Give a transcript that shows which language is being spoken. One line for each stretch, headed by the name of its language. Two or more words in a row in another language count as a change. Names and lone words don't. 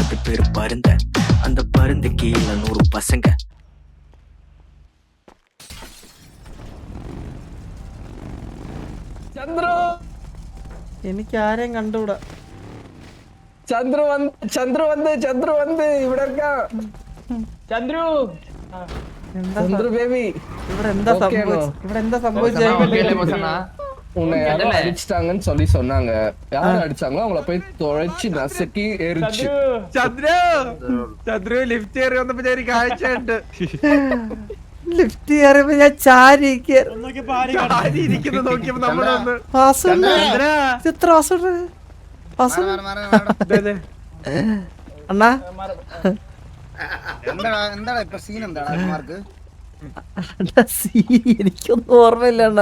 Tamil: பேரு பருந்த. அந்த பருந்து கீழ 100 பசங்க.
Malayalam: ചന്ദ്രു എനിക്ക് ആരെയും കണ്ടുകൂടാ. ചന്ദ്രു വന്ന് ഇവിടെ ചന്ദ്രു ചന്ദ്രു ബേബി ഇവിടെ എന്താ സംഭവിച്ചത്?
Tamil: உன்னை யாரோ அடிச்சிட்டாங்கன்னு சொல்லி சொன்னாங்க. யாரு அடிச்சாங்களோ அவங்கள போய் தொலைச்சு நசுக்கி எரிச்சு.
Malayalam: ചന്ദ്രു ലിഫ്റ്റ് കയറി വന്നപ്പോ ഞാൻ കാഴ്ചയുണ്ട്. ലിഫ്റ്റ് കയറിയപ്പോ ഞാൻ ചാരി ഇരിക്കുന്നത് നോക്കിയപ്പോ നമ്മളൊന്ന് എത്ര അണ്ണാ എനിക്കൊന്നും ഓർമ്മയില്ല അണ്ണാ.